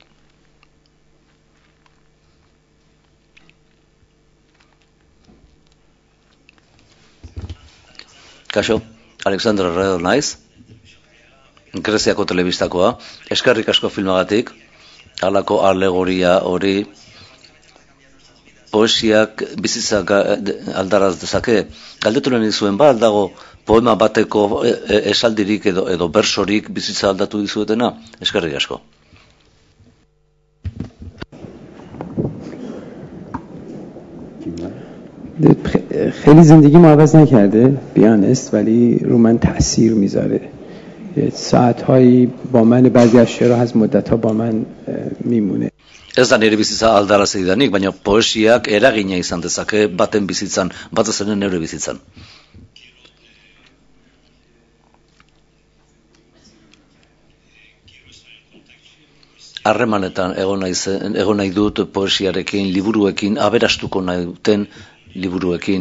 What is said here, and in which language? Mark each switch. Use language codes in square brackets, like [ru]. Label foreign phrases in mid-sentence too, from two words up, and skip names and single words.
[eu] Kaixo, Alexander Herrero naiz, Greziako telebistakoa, eskerrik asko filmagatik, halako alegoria hori, poesiak bizitzak aldaraz dezake. Galdetu nahi dizuen ba, aldago poema bateko esaldirik edo bersorik bizitza aldatu dizuetena? Eskerrik asko. [fa] خیلی زندگیمو عوض نکرده بیانست ولی رو من تأثیر میذاره ساعتهایی با من بعضی از شعرها از مدتها با من میمونه [eu] Ez da nire bizitza aldarazi didanik, baina poesiak eragina izan dezake baten bizitzan, batez ere neure bizitzan. Harremanetan egon nahi dut poesiarekin, liburuekin, aberastuko nahi duten liburuekin.